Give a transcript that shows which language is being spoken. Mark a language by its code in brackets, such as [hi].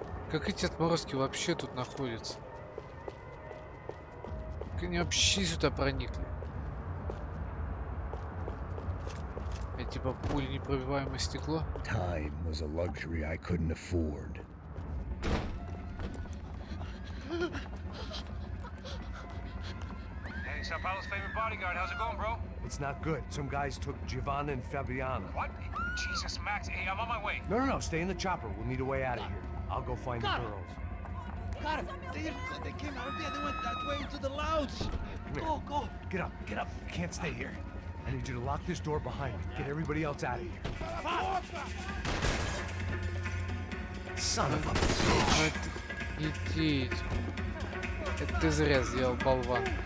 [ru] Как эти отморозки вообще тут находятся? Как они вообще сюда проникли? Это типа пули непробиваемое стекло? [en] Time was a luxury I couldn't afford. Hey, Sao Paulo's favorite bodyguard. How's it going, bro? It's not good. Some guys took Giovanna and Fabiana. What? Jesus, Max. Hey, I'm on my way. No, stay in the chopper. We'll need a way out of here. I'll go find the girls. Cara, they came out of there. They went that way into the lounge. Go. Get up. You can't stay here. I need you to lock this door behind me. Get everybody else out of here. Son of a bitch. [ru] Идите. Это ты зря сделал, болван.